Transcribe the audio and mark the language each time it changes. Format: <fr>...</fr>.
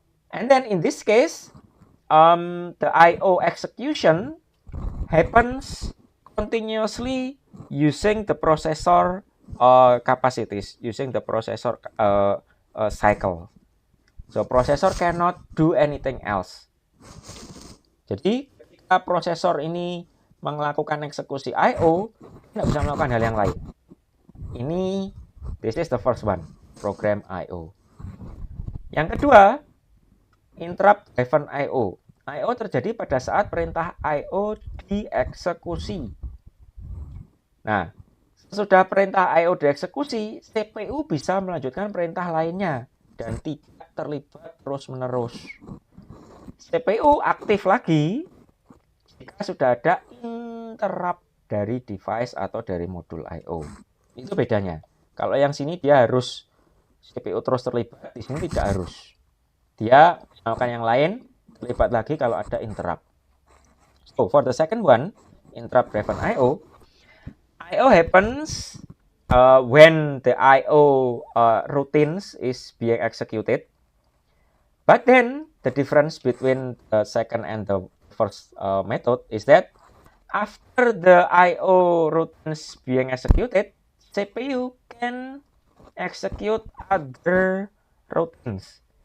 <en>And then in this case, the I/O execution happens continuously using the processor capacities, using the processor cycle. So processor cannot do anything else.</en> <id>Jadi ketika prosesor ini melakukan eksekusi I/O, tidak bisa melakukan hal yang lain.</id> <en>This is the first one, program I/O.</en> <id>Yang kedua, interrupt driven I/O. I/O terjadi pada saat perintah I/O dieksekusi. Nah, sesudah perintah I/O dieksekusi, CPU bisa melanjutkan perintah lainnya dan tidak terlibat terus-menerus. CPU aktif lagi jika sudah ada interrupt dari device atau dari modul I/O. Itu bedanya. Kalau yang sini dia harus CPU terus terlibat, di sini tidak harus. Dia melakukan yang lain, terlibat lagi kalau ada interrupt.</id> <en>So, for the second one, interrupt driven I/O happens when the I/O routines is being executed. But then, the difference between the second and the first method is that after the I/O routines being executed, CPU can execute other routines.</en>